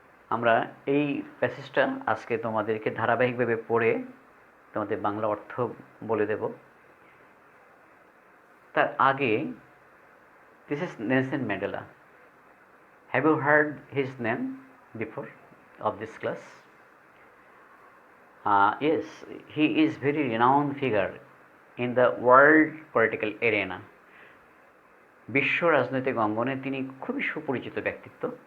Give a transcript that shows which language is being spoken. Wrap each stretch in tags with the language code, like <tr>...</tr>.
<bn>আমরা এই প্যাসেজটা আজকে তোমাদেরকে ধারাবাহিকভাবে পড়ে তোমাদের বাংলা অর্থ বলে দেব। তার আগে,</bn> <en>This is Nelson Mandela. Have you heard his name before of this class? Yes, he is very renowned figure in the world political arena.</en> <bn>বিশ্ব রাজনৈতিক অঙ্গনে তিনি খুবই সুপরিচিত ব্যক্তিত্ব।</bn>